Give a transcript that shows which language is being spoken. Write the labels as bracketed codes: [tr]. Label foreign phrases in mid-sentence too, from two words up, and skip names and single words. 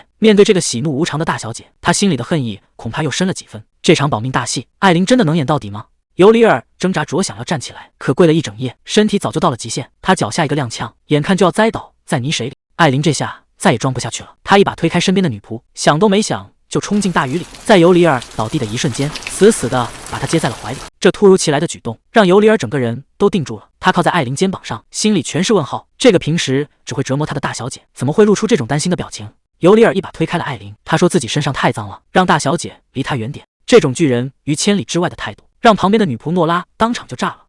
[zh] 面對這個喜怒無常的大小姐，她心裡的恨意恐怕又深了幾分。這場保命大戲，艾琳真的能演到底嗎？尤里爾掙扎着想要站起來，可跪了一整夜，身体早就到了極限。他腳下一個踉蹌，眼看就要栽倒在泥水裡。艾琳這下再也裝不下去了，她一把推開身邊的女僕，想都沒想就衝進大雨裡，在尤里爾倒地的一瞬間，死死地把他接在了懷裡。這突如其來的舉動讓尤里爾整個人都定住了，他靠在艾琳肩膀上，心裡全是問號。這個平時只會折磨他的大小姐，怎麼會露出這種擔心的表情？尤里爾一把推開了艾琳，他說自己身上太髒了，讓大小姐離他遠點。這種拒人於千里之外的態度，讓旁邊的女僕諾拉當場就炸了。